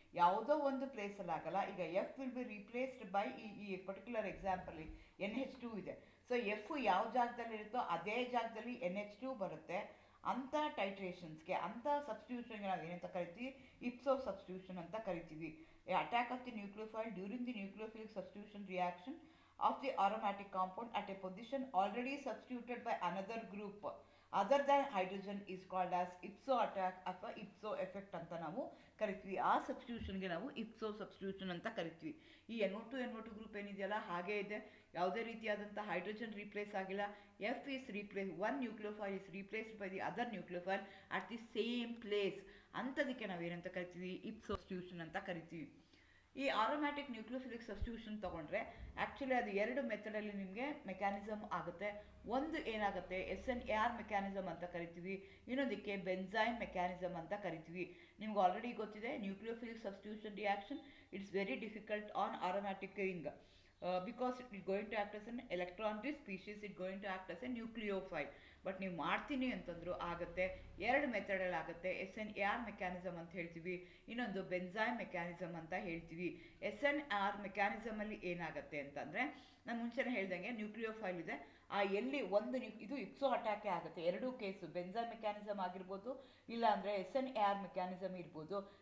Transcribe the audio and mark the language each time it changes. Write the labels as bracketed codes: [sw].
[kn] ಯಾವುದೋ ಒಂದು ಪ್ಲೇಸಲ್ಲಿ ಆಗಲ್ಲ. ಈಗ F [en] will be replaced by [kn] ಈ ಪರ್ಟಿಕ್ಯುಲರ್ ಎಕ್ಸಾಂಪಲ್ NH2 ಇದೆ. ಸೊ ಎಫ್ ಯಾವ ಜಾಗದಲ್ಲಿ ಇರುತ್ತೋ ಅದೇ ಜಾಗದಲ್ಲಿ NH2 ಬರುತ್ತೆ. ಅಂಥ ಟೈಟ್ರೇಷನ್ಸ್ಗೆ, ಅಂಥ ಸಬ್ಸ್ಟಿಟ್ಯೂಷನ್ಗೆ ನಾವು ಏನಂತ ಕರಿತೀವಿ, ಇಪ್ಸೋ ಸಬ್ಸ್ಟಿಟ್ಯೂಷನ್ ಅಂತ ಕರಿತೀವಿ. [en] attack of the nucleophile during the nucleophilic substitution reaction of the aromatic compound at a position already substituted by another group other than hydrogen is called as ipso attack [kn] ಅಥವಾ [en] ipso effect [kn] ಅಂತ ನಾವು ಕರಿತೀವಿ. ಆ ಸಬ್ಸ್ಟಿಟ್ಯೂಷನ್ಗೆ ನಾವು ಇಪ್ಸೋ substitution ಅಂತ ಕರಿತೀವಿ. ಈ NO2 group ಏನಿದೆಯಲ್ಲ ಹಾಗೇ ಇದೆ, ಯಾವುದೇ ರೀತಿಯಾದಂಥ ಹೈಡ್ರೋಜನ್ ರೀಪ್ಲೇಸ್ ಆಗಿಲ್ಲ. [en] F is replace, one nucleophile is replaced by the other nucleophile at the same place. [kn] ಅಂಥದಕ್ಕೆ ನಾವೇನಂತ ಕರಿತೀವಿ, ಇಪ್ಸೋ ಸಬ್ಸ್ಟಿಟ್ಯೂಷನ್ ಅಂತ ಕರಿತೀವಿ. ಈ ಆರೋಮ್ಯಾಟಿಕ್ ನ್ಯೂಕ್ಲಿಯೋಫಿಲಿಕ್ ಸಬ್ಸ್ಟಿಟ್ಯೂಷನ್ ತೊಗೊಂಡ್ರೆ ಆ್ಯಕ್ಚುಲಿ ಅದು 2 ಮೆಥಡಲ್ಲಿ ನಿಮಗೆ ಮೆಕ್ಯಾನಿಸಮ್ ಆಗುತ್ತೆ. ಒಂದು ಏನಾಗುತ್ತೆ, SNAR ಮೆಕ್ಯಾನಿಸಮ್ ಅಂತ ಕರಿತೀವಿ, ಇನ್ನೊಂದಕ್ಕೆ ಬೆನ್ಝೈನ್ ಮೆಕ್ಯಾನಿಸಮ್ ಅಂತ ಕರಿತೀವಿ. ನಿಮ್ಗೆ ಆಲ್ರೆಡಿ ಗೊತ್ತಿದೆ, [en] Nucleophilic substitution reaction it's very difficult on aromatic ring because it is going to act as an electron-rich species, it is going to act as a nucleophile. [kn] But ನೀವು ಮಾಡ್ತೀನಿ ಅಂತಂದರೂ ಆಗುತ್ತೆ. 2 ಮೆಥಡಲ್ಲಿ ಆಗುತ್ತೆ. SNAR ಮೆಕ್ಯಾನಿಸಮ್ ಅಂತ ಹೇಳ್ತೀವಿ, ಇನ್ನೊಂದು ಬೆನ್ಝೈನ್ mechanism ಅಂತ ಹೇಳ್ತೀವಿ. SNAR ಮೆಕ್ಯಾನಿಸಮಲ್ಲಿ ಏನಾಗುತ್ತೆ ಅಂತಂದರೆ, ನಾನು ಮುಂಚೆನೇ ಹೇಳ್ದಂಗೆ ನ್ಯೂಕ್ಲಿಯೋಫೈಲ್ ಇದೆ, ಆ ಎಲ್ಲಿ ಒಂದು ಇದು ಇಪ್ಸೋ ಅಟ್ಯಾಕೇ ಆಗುತ್ತೆ. 2 ಕೇಸು, ಬೆನ್ಝೈನ್ ಮೆಕ್ಯಾನಿಸಮ್ ಆಗಿರ್ಬೋದು, ಇಲ್ಲ ಅಂದರೆ SNAR ಮೆಕ್ಯಾನಿಸಮ್ ಇರ್ಬೋದು.